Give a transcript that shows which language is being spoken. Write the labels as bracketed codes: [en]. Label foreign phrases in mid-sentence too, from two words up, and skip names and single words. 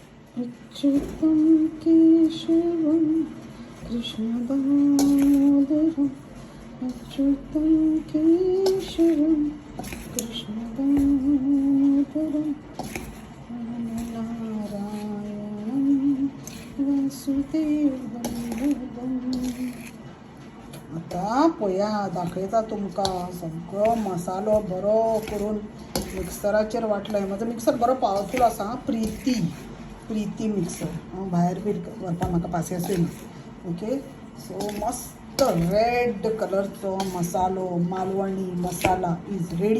[sa] अच्युतं केशवं कृष्णदामोदरम् अच्युतं केशवं कृष्णदामोदरम् नारायणं वासुदेवं. [kok] आता पोया दाखयता तुमका सगळो मसालो बरो करून मिक्सराचेर वाटलाय. माझो मिक्सर बरो पावरफूल आसा. प्रीती मिक्सर. भायर बी व्हरपाक म्हाका पासियेंस ना. ओके, सो मस्त रेड कलरचो मसालो, [en] Malvani masala is ready.